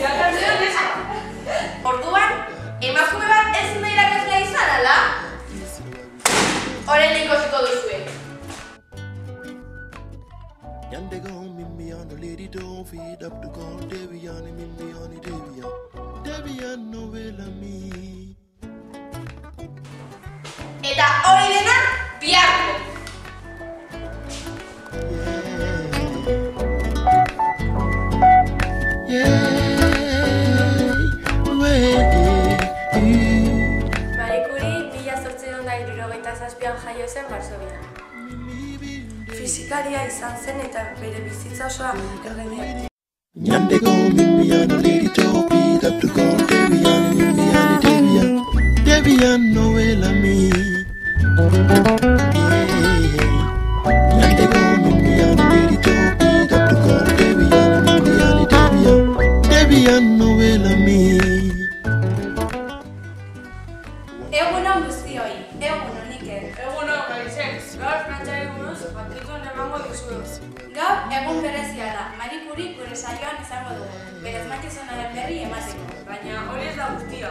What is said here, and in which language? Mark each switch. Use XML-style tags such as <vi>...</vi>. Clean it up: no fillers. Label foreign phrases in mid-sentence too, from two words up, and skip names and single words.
<eu>Irakasle honetan? Orduan, emakume bat ezin da irakaslea izan, ala? Orain ikusiko duzue. Yande go Mimbian, a lady to feed up to go Debian, Debian, Noella me. Eta hori dena, biharko. Marie Curie 1867an jaio zen Varsovian. Fisikaria izan zen eta bere bizitza osoa erremediatu. Nyande go Mimbian, a lady to beat up to go Debian, Noella me. Nyande go Mimbian, a lady to beat up to go Debian, Noella me. Egunon guztioi, egunon Iker. Egunon, Marisen, gaur frantziari buruz jakitun emango dizuegu. Gaur egun berezia da, Marie Curie gure saioan izango dugu, bere asmakizunaren berri emateko. Baina hori ez da guztia. da.</eu>